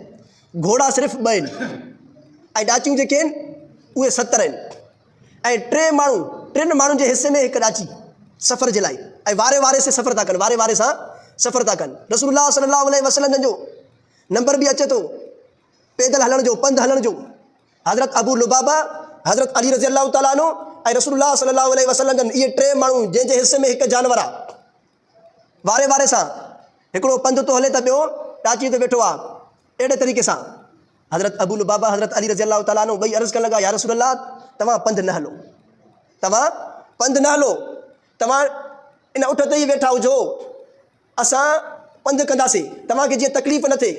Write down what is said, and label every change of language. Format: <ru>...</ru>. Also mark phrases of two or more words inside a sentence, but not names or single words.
<sd>घोड़ा सिर्फ़ु 2 आहिनि ऐं ॾाचियूं जेके आहिनि उहे 70 आहिनि ऐं 3 माण्हुनि जे हिसे में हिकु ॾाची सफ़र जे लाइ, ऐं वारे वारे से सफ़र था कनि, वारे वारे सां सफ़र था कनि। रसूलुल्लाह</sd> <ar>صلى الله عليه وسلم</ar> <sd>जो नंबर बि अचे थो पैदल हलण जो, पंधु हलण जो। हज़रत अबू लुबाबा, हज़रत अली</sd> <ar>رضي الله تعالى عنه</ar> <sd>ऐं रसूलुल्लाह</sd> <ar>صلى الله عليه وسلم</ar> <sd>जन, इहे 3 माण्हू जंहिंजे हिसे में हिकु जानवर आहे, वारे वारे सां हिकिड़ो पंधु थो हले त ॿियो ॾाची ते वेठो आहे। अहिड़े तरीक़े सां हज़रत अबू लुबाबा, हज़रत अली</sd> <ar>رضي الله تعالى عنه</ar> <sd>ॿई अर्ज़ु करणु लॻा</sd> <ar>يا رسول الله</ar> <sd>तव्हां पंधु न हलो, तव्हां पंधु न हलो, तव्हां इन उठ ते ई वेठा हुजो, असां पंधु कंदासीं, तव्हांखे जीअं तकलीफ़ न थिए।</sd>